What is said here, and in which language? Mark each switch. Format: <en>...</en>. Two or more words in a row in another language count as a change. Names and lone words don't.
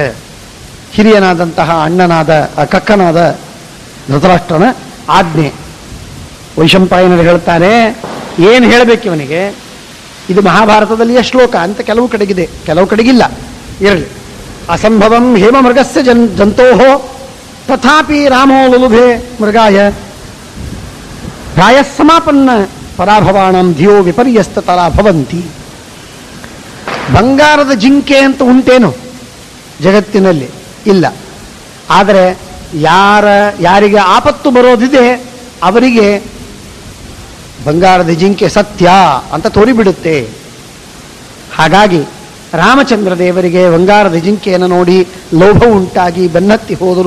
<kn>ಹಿರಿಯನಾದಂತಹ ಅಣ್ಣನಾದ ಕಕ್ಕನಾದ ಧೃತರಾಷ್ಟ್ರನ ಆಜ್ಞೆ. ವೈಶಂಪಾಯನರು ಹೇಳ್ತಾರೆ, ಏನು ಹೇಳಬೇಕು ಇವನಿಗೆ? ಇದು ಮಹಾಭಾರತದಲ್ಲಿಯ ಶ್ಲೋಕ ಅಂತ ಕೆಲವು ಕಡೆಗಿದೆ, ಕೆಲವು ಕಡೆಗಿಲ್ಲ, ಇರಲಿ.</kn> <sa>ಅಸಂಭವಂ ಹೇಮ ಮೃಗಸ್ಯ ಜಂತೋಹೋ ತಥಾಪಿ ರಾಮೋ ಲುಲುಭೆ ಮೃಗಾಯ ಪ್ರಾಯಸ್ಸಮಾಪನ್ನ ಪರಾಭವಾಣಂ ಧಿಯೋ ವಿಪರ್ಯಸ್ತತರ ಭವಂತಿ.</sa> <kn>ಬಂಗಾರದ ಜಿಂಕೆ ಅಂತ ಉಂಟೇನು ಜಗತ್ತಿನಲ್ಲಿ? ಇಲ್ಲ. ಆದರೆ ಯಾರಿಗೆ ಆಪತ್ತು ಬರೋದಿದೆ ಅವರಿಗೆ ಬಂಗಾರದ ಜಿಂಕೆ ಸತ್ಯ ಅಂತ ತೋರಿಬಿಡುತ್ತೆ. ಹಾಗಾಗಿ ರಾಮಚಂದ್ರ ದೇವರಿಗೆ ಬಂಗಾರದ ಜಿಂಕೆಯನ್ನು ನೋಡಿ ಲೋಭ ಉಂಟಾಗಿ ಬೆನ್ನತ್ತಿ ಹೋದರು.</kn>